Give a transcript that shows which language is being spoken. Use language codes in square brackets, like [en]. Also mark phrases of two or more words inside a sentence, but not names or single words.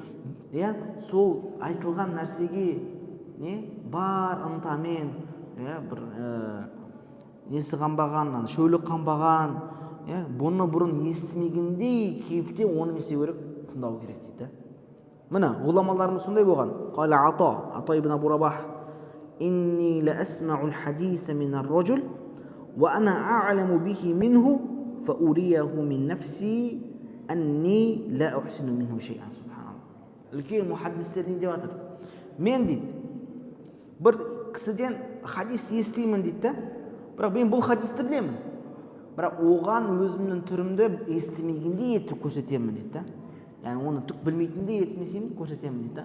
[kk] Сол айтылған нәрсеге бар ынтамен, бір несі қанбаған, шөлі қанбаған, бұны бұрын естімегендей кейіпте оны несе керек, тыңдау керек дейді. Міне ғұламаларымыз сондай болған. [ar] قال عطاء بن أبي رباح: إني لا أسمع الحديث من الرجل وأنا أعلم به منه فأريه من نفسي أني لا أحسن منه شيئا. سبحان الله. [kk] Үлкен мұхаддистер не деп жатыр? Мен дейді, бір кісіден хадис естимін дейді, бірақ мен бұл хадисті білемін. Бірақ оған өзімнің түрімді естімегендей етіп көрсетемін дейді. Яғни оны түк білмейтіндей етмесем көрсетемін дейді.